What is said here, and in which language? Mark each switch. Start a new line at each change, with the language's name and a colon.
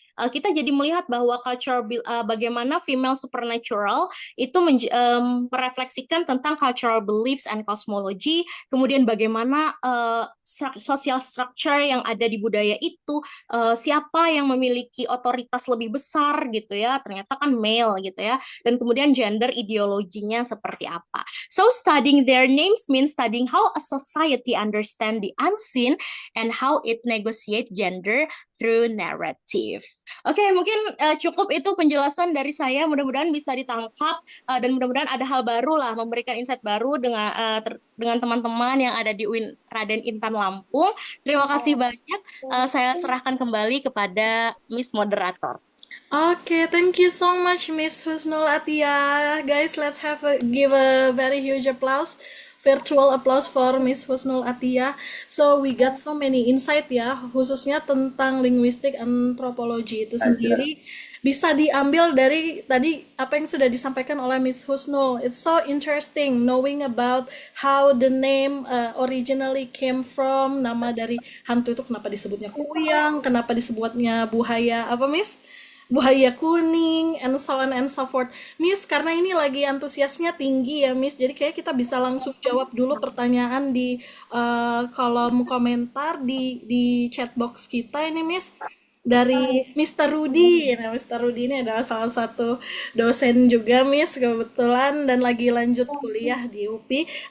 Indonesian: Kita jadi melihat bahwa bagaimana female supernatural itu merefleksikan tentang
English: cultural beliefs and cosmology,
Indonesian: kemudian bagaimana
English: social structure
Indonesian: yang ada di budaya itu, siapa yang memiliki otoritas lebih besar gitu ya, ternyata kan male gitu ya, dan kemudian gender ideologinya seperti apa.
English: So studying their names means studying how a society understand the unseen and how it negotiate gender through narrative.
Indonesian: Oke, mungkin cukup itu penjelasan dari saya. Mudah-mudahan bisa ditangkap dan mudah-mudahan ada hal baru lah, memberikan insight baru dengan teman-teman yang ada di UIN Raden Intan Lampung. Terima kasih banyak. Saya serahkan kembali kepada Miss Moderator.
English: Okay, thank you so much, Miss Husnul Atia. Guys, let's give a very huge applause, virtual applause for Miss Husnul Atia. So we got so many insight
Indonesian: ya, khususnya tentang linguistik antropologi itu sendiri. Bisa diambil dari tadi apa yang sudah disampaikan oleh Miss Husnul.
English: It's so interesting knowing about how the name originally came from.
Indonesian: Nama dari hantu itu kenapa disebutnya kuyang, kenapa disebutnya buhaya apa, Miss? Buaya kuning,
English: and so on and so forth.
Indonesian: Miss, karena ini lagi antusiasnya tinggi ya, Miss. Jadi kayak kita bisa langsung jawab dulu pertanyaan di kolom komentar di chat box kita ini, Miss. Dari Mr. Rudy. Nah, Mr. Rudy ini adalah salah satu dosen juga, Miss, kebetulan, dan lagi lanjut kuliah di UPI.